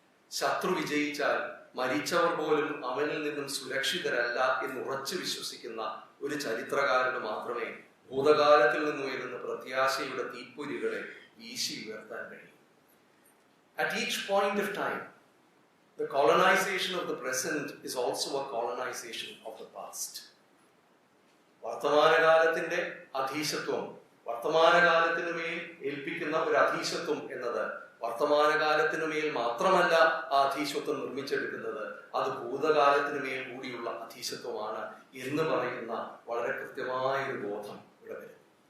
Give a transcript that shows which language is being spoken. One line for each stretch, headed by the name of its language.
Malayalam: ശത്രു വിജയിച്ചാൽ മരിച്ചവർ പോലും അവനിൽ നിന്നും സുരക്ഷിതരല്ല എന്ന് ഉറച്ചു വിശ്വസിക്കുന്ന ഒരു ചരിത്രകാരന് മാത്രമേ ഭൂതകാലത്തിൽ നിന്ന് ഉയരുന്ന പ്രത്യാശയുടെ തീപ്പൊരികളെ വീശി ഉയർത്താൻ കഴിയും.
English: At each point of time, The colonization of the present is also a colonization of the past.
Malayalam: വർത്തമാനകാലത്തിന്റെ അധീശത്വം, വർത്തമാനകാലത്തിനുമേൽ ഏൽപ്പിക്കുന്ന ഒരു അധീശത്വം എന്നത് വർത്തമാനകാലത്തിനുമേൽ മാത്രമല്ല ആ അധീശത്വം നിർമ്മിച്ചെടുക്കുന്നത്, അത് ഭൂതകാലത്തിനുമേൽ കൂടിയുള്ള അധീശത്വമാണ് എന്ന് പറയുന്ന വളരെ കൃത്യമായ ഒരു ബോധം ഇവിടെ വരും.